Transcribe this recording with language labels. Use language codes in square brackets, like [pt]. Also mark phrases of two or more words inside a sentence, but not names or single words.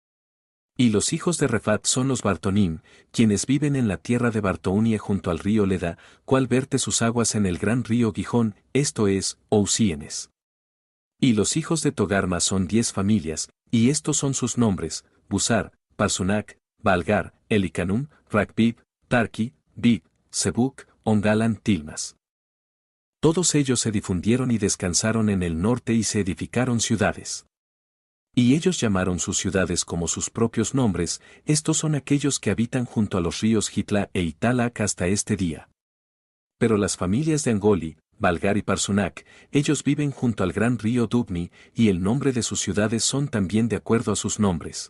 [es] Y los hijos de Refat son los Bartonim, quienes viven en la tierra de Bartounia junto al río Leda, cual verte sus aguas en el gran río Gijón, esto es, Ousienes. Y los hijos de Togarma son 10 familias, y estos son sus nombres: Busar, Parsunac, Balgar, Elicanum, Rakbib, Tarki, Bib, Sebuc, Ongalan, Tilmas. Todos ellos se difundieron y descansaron en el norte y se edificaron ciudades. Y ellos llamaron sus ciudades como sus propios nombres. Estos son aquellos que habitan junto a los ríos Jitla e Italac hasta este día. Pero las familias de Angoli, Balgar y Parsunac, ellos viven junto al gran río Dubni, y el nombre de sus ciudades son también de acuerdo a sus nombres.